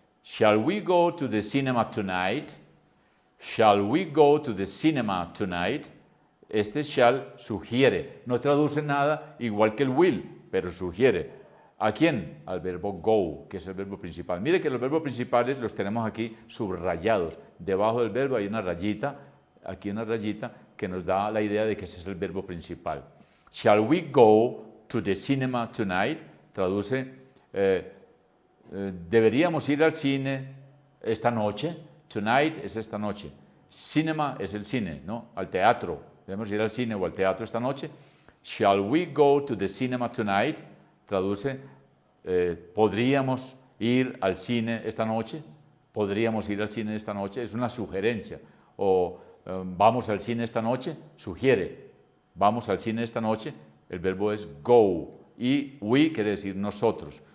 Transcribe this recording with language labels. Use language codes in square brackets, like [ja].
[en] Shall we go to the cinema tonight? Shall we go to the cinema tonight? [es] Este shall sugiere, no traduce nada igual que el will, pero sugiere. ¿A quién? Al verbo go, que es el verbo principal. Mire que los verbos principales los tenemos aquí subrayados. Debajo del verbo hay una rayita, aquí una rayita, que nos da la idea de que ese es el verbo principal. [en] Shall we go to the cinema tonight? [es] Traduce, deberíamos ir al cine esta noche. Tonight es esta noche. Cinema es el cine, ¿no? Al teatro. Debemos ir al cine o al teatro esta noche. [en] Shall we go to the cinema tonight? [es] Traduce, ¿podríamos ir al cine esta noche? ¿Podríamos ir al cine esta noche? Es una sugerencia. O ¿vamos al cine esta noche? Sugiere. ¿Vamos al cine esta noche? El verbo es go. Y we quiere decir nosotros.